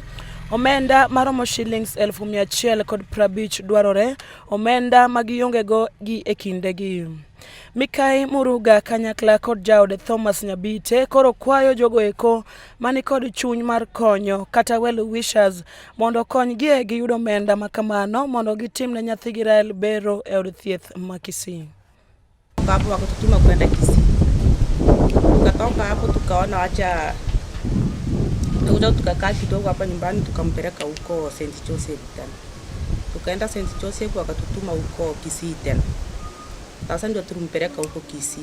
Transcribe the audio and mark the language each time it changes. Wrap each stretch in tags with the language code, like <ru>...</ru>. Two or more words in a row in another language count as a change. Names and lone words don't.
<luo>Omenda maromo shillings 150 dwarore, omenda magiongego gi e kindegi. Mikai Muruga kanyakla kod jaode Thomas Nyabite koro kwayo jogo eko mani kod chuny mar konyo kata</luo> <en>well wishers</en> <luo>mondo konygie gi yudo omenda makamano mondo gitimne nyathigi Rael bero e od thieth ma Kisii.</luo> <sw>Hapo wakatutuma kwenda Kisii. Tukatoka hapo tukaona acha tukakaa kidogo hapa nyumbani, tukampeleka huko St. Joseph tena. Tukaenda St. Joseph wakatutuma huko Kisii tena. Sasa ndio tulimpeleka huko Kisii.</sw>